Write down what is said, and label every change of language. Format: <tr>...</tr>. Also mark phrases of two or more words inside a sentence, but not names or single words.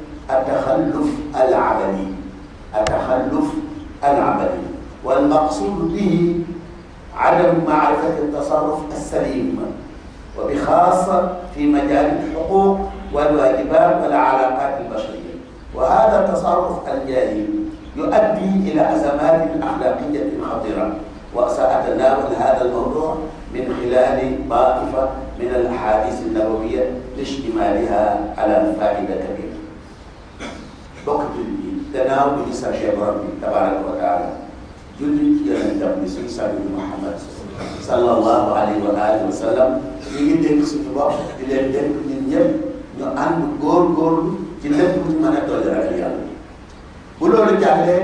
<ar>التخلف العملي والمقصود به عدم معرفة التصرف السليم وبخاصة في مجال الحقوق والواجبات والعلاقات البشرية وهذا التصرف الجاهل يؤدي إلى أزمات أخلاقية خطيرة وسأتناول هذا الموضوع من خلال طائفة من الأحاديث النبوية لاشتمالها على فائدة كبيرة.</ar> <wo>bokk jullit yi gannaaw bi ñu santee borom bi</wo> <ar>تبارك وتعالى</ar> <wo>jullit yonentam bi suñu sabi Muhammad</wo> <ar>صلى الله عليه وآله وسلم</ar> <wo>ñu ngi dénk suñu bopp di leen dénk ñun ñëpp ñu ànd góorgóorlu ci lépp lu ñu mën a dolli ragal yàlla bu loolu jàllee</wo>